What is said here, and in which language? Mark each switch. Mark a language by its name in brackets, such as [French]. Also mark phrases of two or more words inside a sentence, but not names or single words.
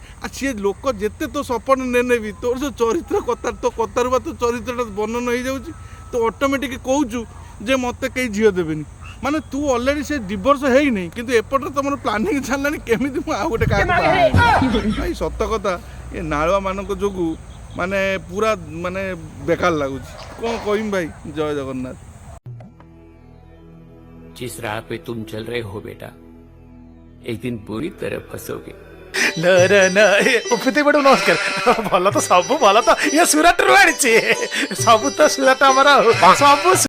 [Odia] ଆଉ ସିଏ ଲୋକ ଯେତେ ତୋ ସପୋର୍ଟ ନେବି ତୋର ଯେଉଁ ଚରିତ୍ର କଥା ତୋ କଥାରୁ ବା ତୋ ଚରିତ୍ରଟା ବର୍ଣ୍ଣନ ହେଇଯାଉଛି ତ ଅଟୋମେଟିକ୍ କହୁଛୁ ଯେ ମୋତେ କେହି ଝିଅ ଦେବେନି। ମାନେ ତୁ ଅଲରେଡ଼ି ସେ ଡିଭୋର୍ସ ହେଇନି କିନ୍ତୁ ଏପଟରେ ତମର ପ୍ଲାନିଂ ଚାଲିଲାଣି କେମିତି ମୁଁ ଆଉ ଗୋଟେ କାହାକୁ ବାହା ହେବି। ଭାଇ ସତ କଥା ଏ ନାଳୁଆ ମାନଙ୍କ ଯୋଗୁଁ ମାନେ ପୁରା ମାନେ ବେକାର ଲାଗୁଛି। କ'ଣ କହିବି ଭାଇ। ଜୟ ଜଗନ୍ନାଥ। [Hindi] जिस राह पे तुम चल रहे हो बेटा एक दिन बुरी तरह फंसोगे। [Odia] ନମସ୍କାର ଭଲ ତ ସବୁ ଭଲ ତ ଇଏ ସୁରଟ ରୁ ଆଣିଛି ସବୁ ତ ସୁରଟ ଆମର ସବୁ